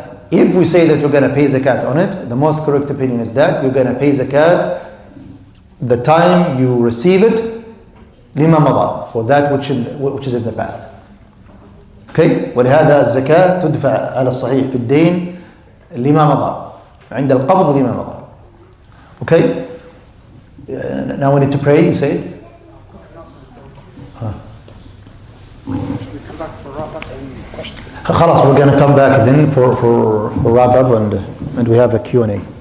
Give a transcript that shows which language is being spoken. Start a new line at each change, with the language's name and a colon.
English: If we say that you're going to pay zakat on it, the most correct opinion is that you're going to pay zakat the time you receive it, lima mada, for that which is in the past. Okay?
Arabic: ولهذا الزكاة تدفع على الصحيح في الدين لما مضى عند القبض لما مضى.
English: Okay? Now we need to pray, you say? خلاص, we're going to come back then for wrap up and we have a Q&A.